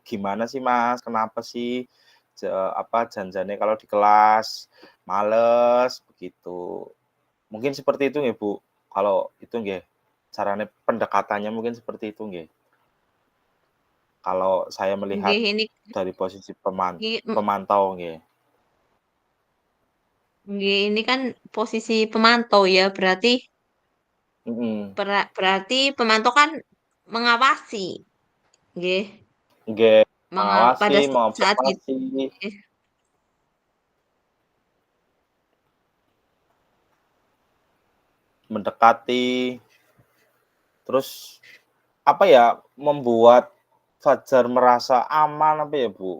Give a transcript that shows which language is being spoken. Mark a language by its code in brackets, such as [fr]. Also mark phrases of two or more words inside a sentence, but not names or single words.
[id] "Gimana sih Mas, kenapa sih janjiannya kalau di kelas males?" Begitu. Mungkin seperti itu nggih, Bu? Kalau itu nggih, caranya pendekatannya mungkin seperti itu nggih, kalau saya melihat Nggih, ini dari posisi nggih, pemantau nggih. nggih, ini kan posisi pemantau ya, berarti Mhm. berarti pemantau kan mengawasi, nggih, Nggih, mengawasi, pada saat itu. mengobservasi, mendekati, terus apa ya, membuat Fajar merasa aman apa ya, Bu?